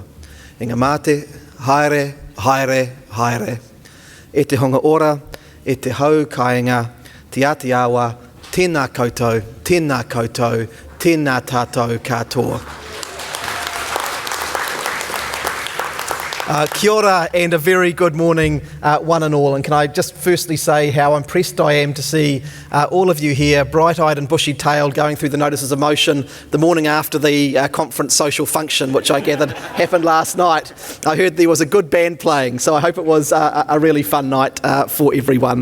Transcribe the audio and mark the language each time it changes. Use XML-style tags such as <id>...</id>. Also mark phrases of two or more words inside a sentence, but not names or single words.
<mi>E ngā mate, haere, haere, haere. E te honga ora, e te hau kāinga, te ati awa, tēnā koutou, tēnā koutou, tēnā tātou katoa. Kia ora</mi> <en>and a very good morning, one and all. And can I just firstly say how impressed I am to see all of you here, bright-eyed and bushy-tailed, going through the notices of motion the morning after the conference social function, which I gathered happened last night. I heard there was a good band playing, so I hope it was a really fun night for everyone.</en>